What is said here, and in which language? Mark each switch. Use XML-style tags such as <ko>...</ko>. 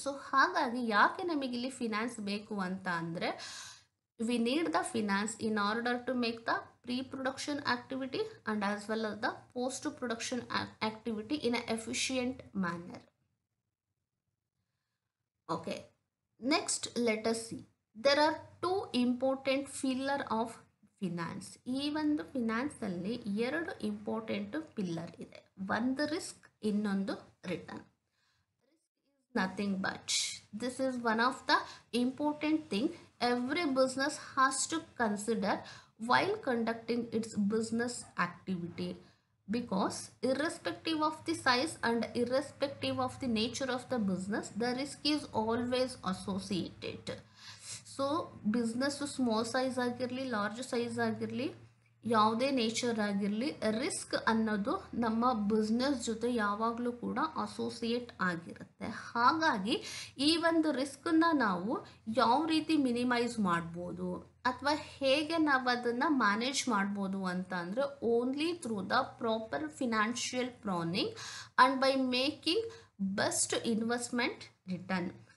<kn>So ಹಾಗಾಗಿ ಯಾಕೆ ನಮಗಿಲ್ಲಿ ಫಿನಾನ್ಸ್ ಬೇಕು ಅಂತ ಅಂದರೆ,</kn> <en>We need the finance in order to make the pre-production activity and as well as the post-production activity in an efficient manner. Okay. Next, let us see. There are two important pillar of finance.</en> <kn>ಈ ಒಂದು ಫಿನಾನ್ಸಲ್ಲಿ ಎರಡು important pillar ಇದೆ. ಒಂದು risk, ಇನ್ನೊಂದು return.</kn> <en>Risk is nothing but this is one of the important thing every business has to consider while conducting its business activity, because irrespective of the size and irrespective of the nature of the business, the risk is always associated.</en> <kn>So business small size ಆಗಿರಲಿ, large size ಆಗಿರಲಿ, ಯಾವುದೇ nature ಆಗಿರಲಿ, risk ಅನ್ನೋದು ನಮ್ಮ business ಜೊತೆ ಯಾವಾಗಲೂ ಕೂಡ associate ಆಗಿರುತ್ತೆ. ಹಾಗಾಗಿ ಈ ಒಂದು ರಿಸ್ಕನ್ನು ನಾವು ಯಾವ ರೀತಿ ಮಿನಿಮೈಸ್ ಮಾಡ್ಬೋದು ಅಥವಾ ಹೇಗೆ ನಾವು ಅದನ್ನು ಮ್ಯಾನೇಜ್ ಮಾಡ್ಬೋದು ಅಂತ ಅಂದರೆ,</kn> <en>Only through the proper financial planning and by making best investment return.</en>